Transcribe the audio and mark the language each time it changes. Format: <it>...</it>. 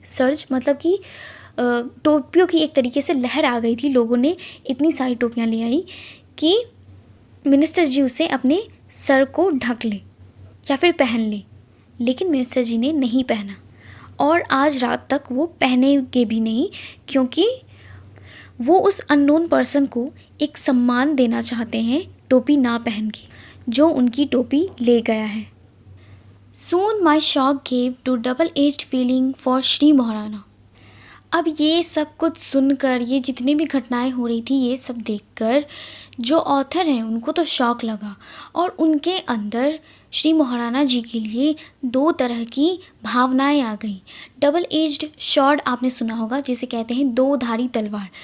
<hi>Surge मतलब कि टोपियों की एक तरीके से लहर आ गई थी, लोगों ने इतनी सारी टोपियाँ ले आई कि मिनिस्टर जी उसे अपने सर को ढक ले या फिर पहन ले, लेकिन मिनिस्टर जी ने नहीं पहना और आज रात तक वो पहनेंगे भी नहीं, क्योंकि वो उस अननोन पर्सन को एक सम्मान देना चाहते हैं टोपी ना पहन के, जो उनकी टोपी ले गया है।</hi> <en>Soon my shock gave to double-edged feeling for Shri Maharana.</en> <hi>अब ये सब कुछ सुनकर, ये जितनी भी घटनाएं हो रही थी, ये सब देखकर जो ऑथर हैं उनको तो शॉक लगा और उनके अंदर श्री महाराणा जी के लिए दो तरह की भावनाएं आ गई। डबल एज्ड शॉर्ड आपने सुना होगा, जिसे कहते हैं दो धारी तलवार।</hi>